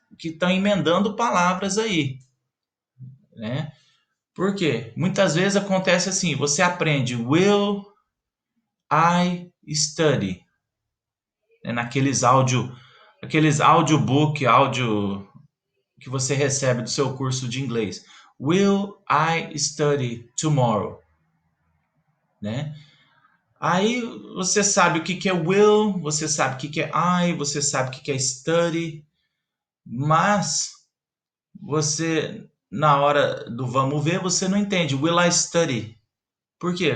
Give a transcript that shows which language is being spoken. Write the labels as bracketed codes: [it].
[pt] que estão emendando palavras aí, né? Por quê? Muitas vezes acontece assim, você aprende [en] will I study, [pt] né? Aqueles audiobook, áudio que você recebe do seu curso de inglês. [en] Will I study tomorrow, né? [pt] Aí você sabe o que que é will, você sabe o que que é I, você sabe o que que é study, mas você, na hora do vamos ver, você não entende. [en] Will I study? [pt] Por quê?